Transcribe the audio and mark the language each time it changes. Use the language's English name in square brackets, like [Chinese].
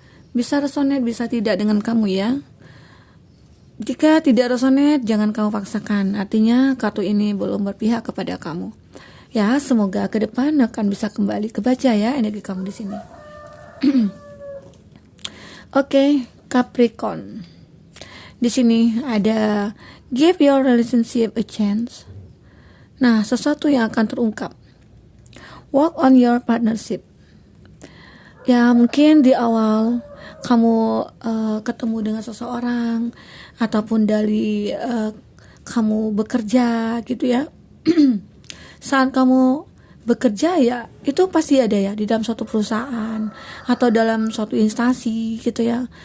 [Indonesian] Bisa resonate, bisa tidak dengan kamu ya. Jika tidak resonate, jangan kamu paksakan. Artinya kartu ini belum berpihak kepada kamu. Ya, semoga ke depan akan bisa kembali kebaca ya energi kamu di sini. Oke, Capricorn. Di sini ada [English] give your relationship a chance. [Indonesian] Nah, sesuatu yang akan terungkap. [English] Work on your partnership. [Indonesian] Ya, mungkin di awal kamu ketemu dengan seseorang ataupun dari kamu bekerja gitu ya. Saat kamu bekerja ya, itu pasti ada ya di dalam suatu perusahaan atau dalam suatu instansi gitu ya.